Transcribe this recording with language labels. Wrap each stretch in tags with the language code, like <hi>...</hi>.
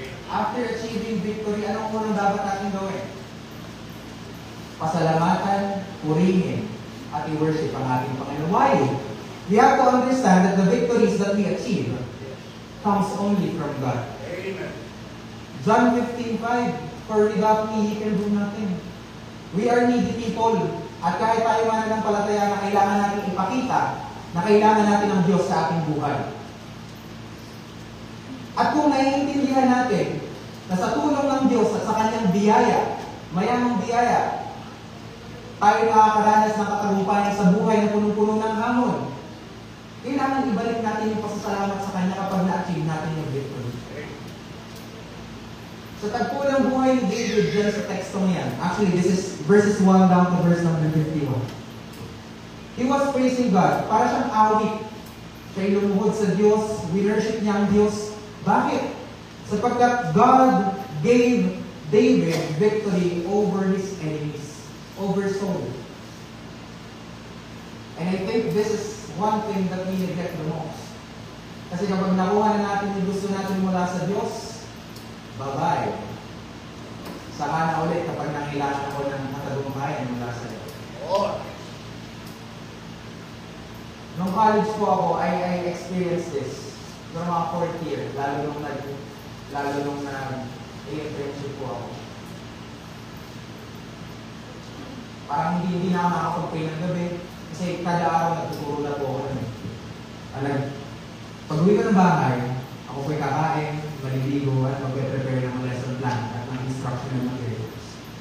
<en>After achieving victory,</en> <tl>anong unang dapat natin gawin? Pasalamatan, purihin, at i-worship ang ating Panginoon. Why?</tl> <en>We have to understand that the victories that we achieve comes only from God. Amen. John 15:5, for without me, He can do nothing. We are needy people.</en> <tl>At kahit tayo mananampalataya na kailangan natin ipakita na kailangan natin ang Diyos sa ating buhay. At kung naiintindihan natin na sa tulong ng Diyos at sa Kanyang biyaya, mayamang biyaya, tayo nakakaranas ng katagumpayan sa buhay na punong-puno ng hamon, kailangan ibalik natin yung pasasalamat sa Kanya kapag na-achieve natin yung victory. Sa tagpo ng buhay ni David dyan sa tekstong yan,</tl> <en>actually this is verses 1 down to verse number 51. He was praising God.</en> <tl>Para siyang awit. Siya'y lumuhod sa Diyos, winworship niya ang Diyos. Bakit?</tl> <en>Sapagkat God gave David victory over his enemies, over Saul. And I think this is one thing that we neglect the most.</en> <tl>Kasi kapag nakuha na natin yung gusto natin mula sa Diyos, bye-bye. Saka na ulit kapag nangailangan ako ng katagumpayan mula sa Diyos. Nung college po ako,</tl> <en>I experienced this.</en> <tl>Noong mga 4th year, lalo nung nag-internship po ako. Parang hindi na ako nakakapagpay ng gabi. Kasi kada araw nagtuturo na po ako nun. Pag-uwi ko ng bahay, ako po'y kakain, maliligo, at mag-prepare ng lesson plan at ng instructional materials.</tl>